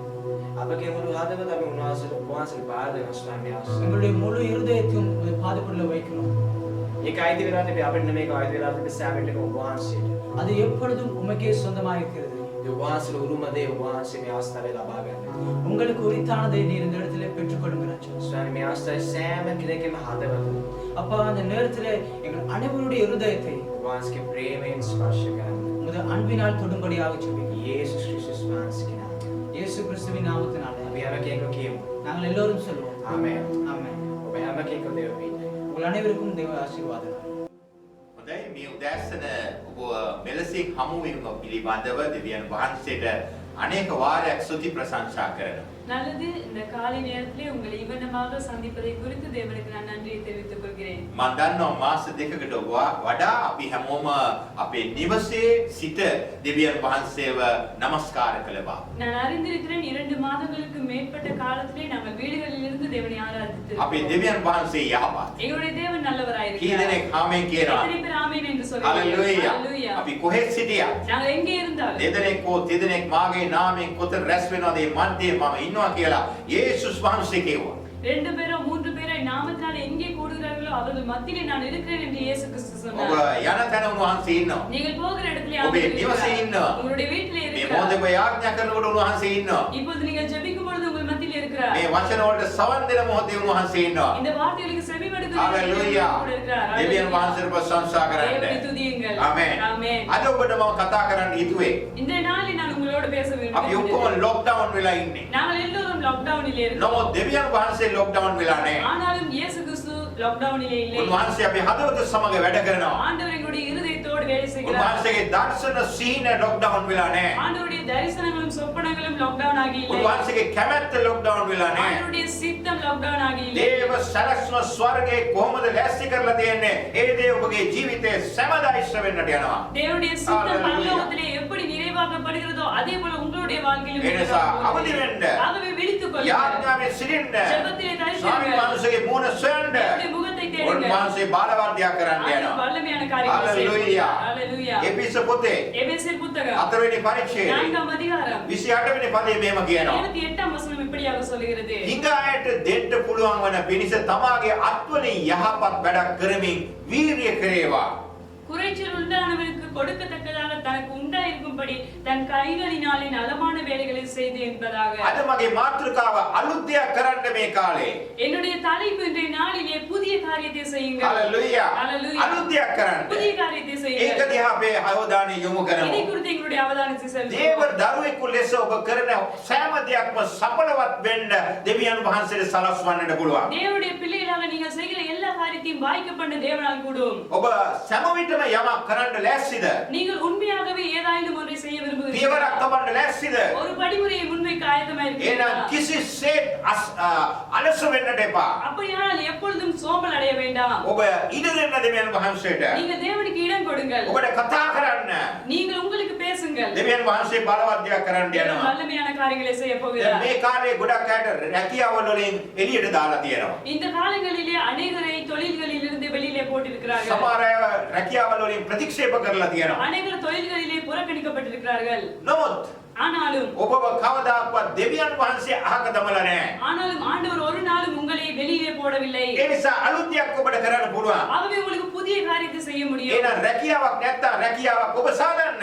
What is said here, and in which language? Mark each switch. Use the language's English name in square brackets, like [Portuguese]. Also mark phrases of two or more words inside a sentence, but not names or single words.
[Sinhala] අපගේ මුළු හදවත අපි උන්වහන්සේට බාර දෙනවා ස්වාමී ආශිර්වාද. [Tamil] எங்களுடைய முழு இருதயத்தையும் பாதைக்குள்ள வைக்கிறோம். [Sinhala] ඒක අයිති වෙලා තිබේ අපිට මේක අයිති වෙලා තිබේ සෑමෙට උන්වහන්සේට. [Tamil] அது எப்பொழுதும் உமக்கே சொந்தமாக இருக்கிறது. [Sinhala] උන්වහන්සේට උරුමදේ උන්වහන්සේ මේ අවස්ථාවේ ලබා ගන්න. [Tamil] உங்களுக்கு உரித்தானதை நீர் இந்த இடத்துல பெற்றுக்கொள்ளுங்க ராஜா. [Sinhala] ස්වාමී මේ අවස්ථාවේ සෑම කෙනෙක්ගේම හදවත [Tamil] அப்பா அந்த நேரத்திலே எங்கள் அனைவருடைய இருதயத்தை [Sinhala] උන්වහන්සේගේ ප්‍රේමයෙන් ස්පර්ශ කරන්න. [Tamil] உமது அன்பினால் தொடும்படியாக ஜெபிக்கிறேன். [Sinhala] යේසුස් ක්‍රිස්තුස් වහන්සේගේ නාමයෙන්. [Tamil] இயேசு கிறிஸ்துவின் நாமத்தினாலே [Sinhala] අපි හැම කෙනෙක්ම කියමු. [Tamil] நாங்கள் எல்லோரும் சொல்வோம். [Sinhala] ආමේන්. [Tamil] ஆமென். [Sinhala] ඔබ හැම කෙනෙක්ම දේව පිහිටයි. [Tamil] உங்கள் அனைவருக்கும் தேவ ஆசீர்வாதம். [Sinhala] හොඳයි මේ උදෑසන ඔබ මෙලෙස නිවසින් හමු වීම පිළිබඳව දෙවියන් වහන්සේට අනේක වාරයක් ස්තුති ප්‍රශංසා කරනවා. [Tamil] நல்லது இந்த காலை நேரத்திலே உங்களை இவனமாக சந்திப்பதை குறித்து தேவனுக்கு நான் நன்றியை தெரிவித்துக் கொள்கிறேன். [Sinhala] මම දන්නවා මාස දෙකකට වඩා අපි හැමෝම අපේ නිවසේ සිට දෙවියන් වහන්සේව නමස්කාර කළ බව. [Tamil] நான் அறிந்திருக்கிறேன் 2 மாதங்களுக்கு மேற்பட்ட காலத்திலே நாங்கள் வீடுகளில் இருந்து தேவனை ஆராதித்து [Sinhala] අපේ දෙවියන් වහන්සේ යහපත්. [Tamil] எங்களுடைய தேவன் நல்லவராய் [Sinhala] කී [Tamil] இருக்கிறார். [Sinhala] දෙනෙක් ආමෙන් කියනවා. [Tamil] எத்தனை பேர் ஆமென் என்று சொல்கிறீர்கள்? [Sinhala] හalleluya. [Tamil] ஹalleluya. [Sinhala] අපි කොහෙත් සිටියා. [Tamil] நாங்கள் எங்கே இருந்தாலும் [Sinhala] දෙදෙනෙක් හෝ තිදෙනෙක් මාගේ නාමයෙන් කොතන රැස් වෙනවද මේ මන්දියේ මම ඉන්නවා කියලා යේසුස් වහන්සේ කිව්වා. [Tamil] 2 பேரோ 3 பேரோ நாமத்தினால எங்கே கூடுகிறார்களோ அவர்கள் மத்தியிலே நான் இருக்கிறேன் என்று இயேசு கிறிஸ்து [Sinhala] ඔබ [Tamil] சொன்னார். [Sinhala] යන තැන උන්වහන්සේ ඉන්නවා. [Tamil] நீங்கள் போகிற இடத்திலே [Sinhala] ඔබේ [Tamil] அவர் [Sinhala] නිවසේ [Tamil] இருக்கிறார். [Sinhala] ඉන්නවා. [Tamil] உங்களுடைய வீட்டிலே [Sinhala] මේ [Tamil] இருக்கிறார். [Sinhala] මොහොතේ ඔබ යාඥා කරනකොට උන්වහන්සේ ඉන්නවා. [Tamil] இப்போது நீங்கள் ஜெபிக்கும் பொழுது உங்கள் மத்தியில் இருக்கிறார். [Sinhala] මේ වචන වලට සවන් දෙන මොහොතේ උන්වහන්සේ ඉන්නවා. [Tamil] இந்த வார்த்தைகளுக்கு செவிமடுக்கிற [Sinhala] හalleluya. [Tamil] கூட இருக்கிறார். [Sinhala] දෙවියන් වහන්සේට ප්‍රශංසා [Tamil] தேவனை [Sinhala] කරන්න. [Tamil] துதியுங்கள். [Sinhala] ආමෙන්. [Tamil] ஆமென். [Sinhala] අද ඔබට මම කතා කරන්න හිතුවේ. [Tamil] இந்த நாளில் நான் உங்களோட பேச [Sinhala] අපි [Tamil] விரும்புகிறேன். [Sinhala] ඔක්කොම ලොක්ඩවුන් වෙලා ඉන්නේ. [Tamil] நாங்கள் எல்லோரும் லாக்டவுனிலே இருக்கிறோம். [Sinhala] නමුත් දෙවියන් වහන්සේ ලොක්ඩවුන් වෙලා නැහැ. [Tamil] ஆனாலும் இயேசு கிறிஸ்து லாக்டவுனிலே இல்லை. [Sinhala] උන්වහන්සේ අපේ හදවත සමග වැඩ කරනවා. [Tamil] ஆண்டவர் எங்களுடைய இருதயத்தோடு வேலை செய்கிறார். [Sinhala] උන්වහන්සේගේ දර්ශන සීන ලොක්ඩවුන් වෙලා නැහැ. [Tamil] ஆண்டவருடைய தரிசனங்களும் சொப்பனங்களும் லாக்டவுன் ஆகி இல்லை. [Sinhala] උන්වහන්සේගේ කැමැත්ත ලොක්ඩවුන් වෙලා නැහැ. [Tamil] ஆண்டவருடைய சித்தம் லாக்டவுன் ஆகி இல்லை. [Sinhala] දේව සලස්ම ස්වර්ගයේ කොහොමද ලෑස්ති කරලා තියෙන්නේ? ඒ දේ ඔබගේ ජීවිතේ සෑමදා ඉෂ්ට වෙන්නට යනවා. [Tamil] தேவனுடைய சித்தம் Hallelujah. பரலோகத்திலே எப்படி நிறைவாக்கப்படுகிறதோ அதே போல உங்களுடைய வாழ்க்கையிலும் [Sinhala] එනිසා අවදි වෙන්න. [Tamil] ஆகவே விழித்துக் கொள்ளுங்கள். [Sinhala] යාඥාවේ සිටින්න. [Tamil] ஜெபத்திலே தரிசியுங்கள். [Sinhala] ස්වාමීන් වහන්සේගේ මුණ සොයන්න. [Tamil] தேவனுடைய முகத்தை தேடுங்கள். [Sinhala] උන්වහන්සේ බාලවර්ධයක් කරන්න [Tamil] ஆண்டவர் [Sinhala] යනවා. [Tamil] வல்லமையான காரியங்களை Hallelujah. செய்கிறார். Hallelujah. [Sinhala] එපිස පොතේ [Tamil] எபேசியர் புத்தகம் [Sinhala] 4 වෙනි පරිච්ඡේදයේ [Tamil] 4ஆம் அதிகாரம் [Sinhala] 28 වෙනි පදයේ මෙහෙම කියනවා. [Tamil] 28ஆம் වசனம் இப்படியாக சொல்கிறது. [Sinhala] හිඟායට දෙන්න පුළුවන් වන පිණිස තමාගේ අත්වලින් යහපත් වැඩක් කරමින් වීරිය කරේවා. [Tamil] குறைச்சல் உண்டானவனுக்கு கொடுக்கத்தக்கதாக தனக்கு உண்டாயிருக்கும்படி தன் கைகளினாலே நலமான வேலைகளை செய்து என்பதாக. [Sinhala] අද මගේ මාතෘකාව අලුත් දෙයක් කරන්න මේ කාලේ. [Tamil] என்னுடைய தலைப்பு இன்றைய நாளிலே புதிய காரியத்தை செய்யுங்கள். [Sinhala] හalleluya. [Tamil] Hallelujah. [Sinhala] අලුත් දෙයක් කරන්න. [Tamil] புதிய காரியத்தை [Sinhala] ඒක [Tamil] செய்யுங்கள். [Sinhala] දිහා අපේ අවධානය යොමු [Tamil] இதை [Sinhala] කරමු. [Tamil] குறித்து எங்களுடைய அவதானத்தை [Sinhala] දේව [Tamil] செலுத்துவோம். [Sinhala] දරුවෙකු ලෙස ඔබ කරන සෑම දෙයක්ම සඵලවත් වෙන්න දෙවියන් වහන්සේට සලස්වන්නට පුළුවන්. [Tamil] தேவனுடைய பிள்ளைகளாக நீங்கள் செய்கிற எல்லா காரியத்தையும் வாய்க்க பண்ண தேவனால் கூடும். [Sinhala] ඔබ සෑම විටම යමක් කරන්න ලෑස්තිද? [Tamil] நீங்கள் உண்மையாகவே ஏதாயிலும் ஒன்றை செய்ய [Sinhala] පියවරක් [Tamil] விரும்புகிறீர்களா? [Sinhala] තබන්න ලෑස්තිද? [Tamil] ஒரு படிமுறையை முன்வைக்க ஆயத்தமாக [Sinhala] එහෙනම් [Tamil] இருக்கிறீர்களா? [Sinhala] කිසිසේත් අලස වෙන්නට එපා. [Tamil] அப்படியானால் எப்பொழுதும் சோம்பல் அடைய வேண்டாம். [Sinhala] ඔබ ඉඩ දෙන්න දෙවියන් වහන්සේට. [Tamil] நீங்க தேவனுக்கு இடம் கொடுங்கள். [Sinhala] ඔබට කතා කරන්න. [Tamil] நீங்கள் உங்களுக்கு பேசுங்கள். [Sinhala] දෙවියන් වහන්සේ බලවත් දෙයක් කරන්න [Tamil] தேவன் [Sinhala] යනවා. [Tamil] வல்லமையான காரியங்களை செய்ய [Sinhala] දැන් [Tamil] போகிறார். [Sinhala] මේ කාලේ ගොඩක් අයට රැකියාවල් වලින් එළියට දාලා තියෙනවා. [Tamil] இந்த காலங்களிலே அநேகரை தொழில்களில் இருந்து வெளியிலே போட்டிருக்கிறார்கள். [Sinhala] සමහර අය රැකියාවල් වලින් ප්‍රතික්ෂේප කරලා තියෙනවා. [Tamil] அநேகர் தொழில்களிலே புறக்கணிக்கப்பட்டிருக்கிறார்கள். [Sinhala] නමුත් [Tamil] ஆனாலும் [Sinhala] ඔබව කවදාකවත් දෙවියන් වහන්සේ අහක දමලා නැහැ. [Tamil] ஆனாலும் ஆண்டவர் ஒரு நாளும் உங்களை வெளியே போடவில்லை. [Sinhala] ඒ නිසා අලුත් දෙයක් ඔබට කරන්න පුළුවන්. [Tamil] ஆகவே உங்களுக்கு புதிய காரியத்தை செய்ய முடியும். [Sinhala] එහෙනම් රැකියාවක් නැත්තම් රැකියාවක් ඔබ සාදන්න.